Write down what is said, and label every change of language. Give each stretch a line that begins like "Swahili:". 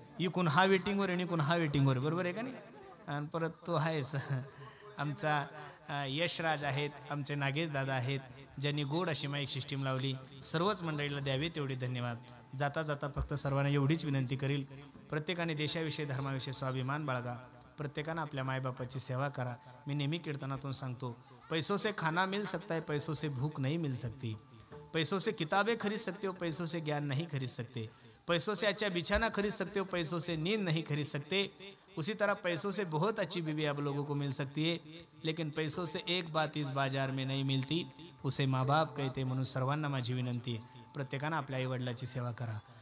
Marathi: इकून हा वेटिंगवर आहे आणि इकून हा वेटिंगवर आहे, बरोबर आहे का नाही? आणि परत तो आहेच आमचा यशराज आहेत, आमचे नागेश दादा आहेत, ज्यांनी गोड अशी माईक सिस्टीम लावली. सर्वच मंडळीला द्यावे तेवढे धन्यवाद. जाता जाता फक्त सर्वांना एवढीच विनंती करील, प्रत्येकाने देशाविषयी धर्माविषयी स्वाभिमान बाळगा, प्रत्येकानं आपल्या मायबापाची सेवा करा. मी नेहमी कीर्तनातून सांगतो,
Hindi: पैसों से खाना मिल सकता है, पैसों से भूख नहीं मिल सकती. पैसों से किताबें खरीद सकते हो, पैसों से ज्ञान नहीं खरीद सकते. पैसों से अच्छा बिछाना खरीद सकते हो, पैसों से नींद नहीं खरीद सकते. उसी तरह पैसों से बहुत अच्छी बीवी आप लोगों को मिल सकती है, लेकिन पैसों से एक बात इस बाजार में नहीं मिलती, उसे माँ बाप कहते.
Marathi: म्हणून सर्वांना माझी विनंती आहे, प्रत्येकानं आपल्या आई वडिलाची सेवा करा.